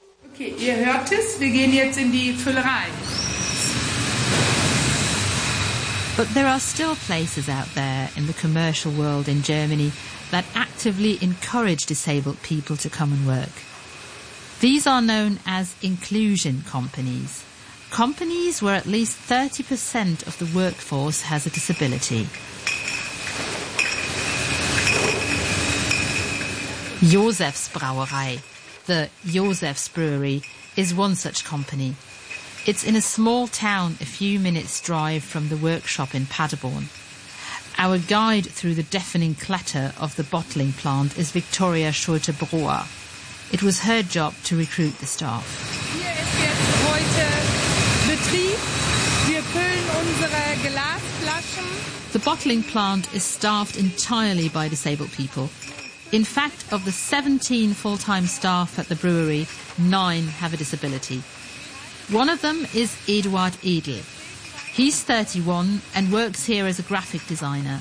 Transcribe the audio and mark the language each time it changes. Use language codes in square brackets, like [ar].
[de] Okay, ihr hört es, wir gehen jetzt in die Füllerei. [en] But there are still places out there in the commercial world in Germany that actively encourage disabled people to come and work. These are known as inclusion companies. Companies where at least 30% of the workforce has a disability. Josef's Brauerei, the Josef's Brewery, is one such company. It's in a small town a few minutes' drive from the workshop in Paderborn. Our guide through the deafening clatter of the bottling plant is Victoria Schulte-Brauer. It was her job to recruit the staff. [de] Here is jetzt heute Betrieb. Wir füllen [en] The bottling plant is staffed entirely by disabled people. In fact, of the 17 full-time staff at the brewery, 9 have a disability. One of them is Eduard Edel. He's 31 and works here as a graphic designer.